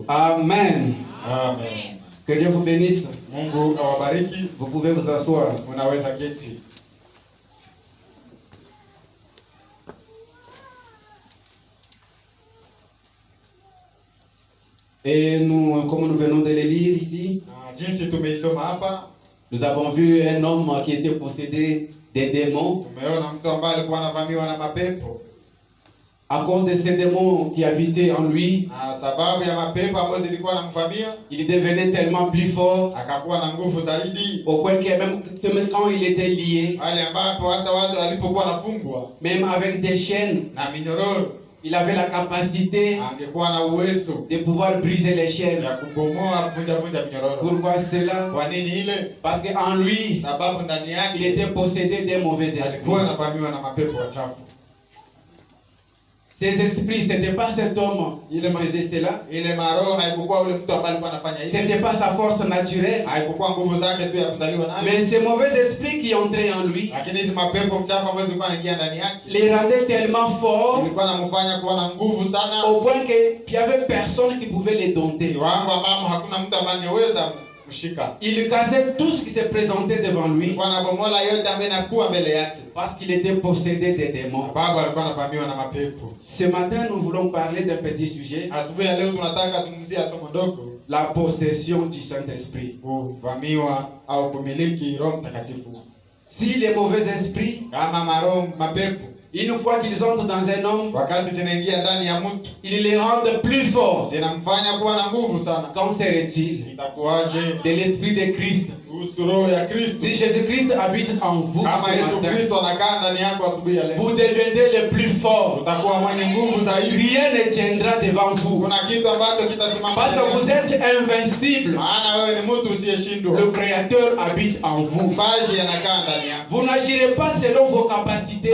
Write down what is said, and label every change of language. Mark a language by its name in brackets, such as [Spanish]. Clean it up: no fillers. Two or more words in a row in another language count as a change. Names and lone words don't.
[French] Amen. Amen. Que Dieu vous bénisse. [Swahili] Mungu awabariki. [French] Vous pouvez vous asseoir. [Swahili] Unaweza keti. [French] Et nous, comme nous venons de le lire ici, [Swahili] Na jinsi tumeisoma hapa, [French] nous avons vu un homme qui était possédé des démons. [Swahili] tumeona mtu ambaye alikuwa anavamiwa na mapepo. [French] À cause de ces démons qui habitaient en lui, [Swahili] Na sababu ya mapepo ambayo zilikuwa anamvamia, [French] il devenait tellement plus fort [Swahili] akakuwa na nguvu zaidi, [French] au point que même quand il était lié, [Swahili] pale ambapo hata watu alipokuwa anafungwa [French] même avec des chaînes, [Swahili] na minyororo, [French] il avait la capacité [Swahili] angekuwa na uwezo [French] de pouvoir briser les chaînes. [Swahili] ya kubomoa vunja minyororo. [French] Pourquoi cela? [Swahili] Kwa nini ile? [French] Parce qu'en lui, [Swahili] Sababu ndani [French] il [Swahili] yake [French] était possédé des mauvais [Swahili] alikuwa [French] esprits. [Swahili] anavamiwa na mapepo wachafu. [French] Ces esprits, ce n'était pas cet homme qui faisait cela. [Swahili] ile maroho haikukuwa ule mtu ambaye alikuwa anafanya [French] Ce [Swahili] hivi, [French] n'était pas sa force naturelle. [Swahili] haikukuwa nguvu zake tu ya kuzaliwa nayo, [French] Mais ces mauvais esprits qui entraient en lui [Swahili] lakini hizi mapepo mchafu ambazo zilikuwa zinaingia ndani yake [French] les rendaient tellement forts [Swahili] ilikuwa namfanya kuwa na nguvu sana, [French] au point qu'il n'y avait personne qui pouvait les dompter. [Swahili] kiwango ambamo hakuna mtu ambaye angeweza kushika. [French] Il cassait tout ce qui se présentait devant lui [Swahili] Alikuwa anabomola yote ambayo inakuwa mbele yake, [French] parce qu'il était possédé des démons. [Swahili] sababu alikuwa anavamiwa na mapepo. [French] Ce matin, nous voulons parler d'un petit sujet, [Swahili] Asubuhi ya leo tunataka zungumzia somo dogo, [French] la possession du Saint-Esprit. [Swahili] kuvamiwa au kumiliki Roho Mtakatifu. [French] Si les mauvais esprits, [Swahili] Kama maroho mapepo [French] une fois qu'ils entrent dans un homme, [Swahili] wakati zinaingia ndani ya mtu [French] ils les rendent plus forts. [Swahili] zinamfanya kuwa na nguvu sana. [French] Qu'en serait-il [Swahili] Itakuwaje [French] de l'Esprit de Christ? [Swahili] kuhusu roho ya Kristo? [French] Si Jésus-Christ habite en vous [Swahili] Kama [French] ce [Swahili] Yesu [French] matin, [Swahili] Kristo anakaa ndani yako asubuhi ya [French] vous [Swahili] leo, [French] devenez le plus fort. [Swahili] utakuwa mwenye nguvu zaidi. [French] Rien ne tiendra devant vous. [Swahili] Kuna kitu ambacho kitasimama [French] Parce que vous [Swahili] mbele yako. [French] êtes invincible. [Swahili] Maana wewe ni mtu usiyeshindwa. [French] Le Créateur habite en vous. [Swahili] Mbaji anakaa ndani yako. [French] Vous n'agirez pas selon vos capacités,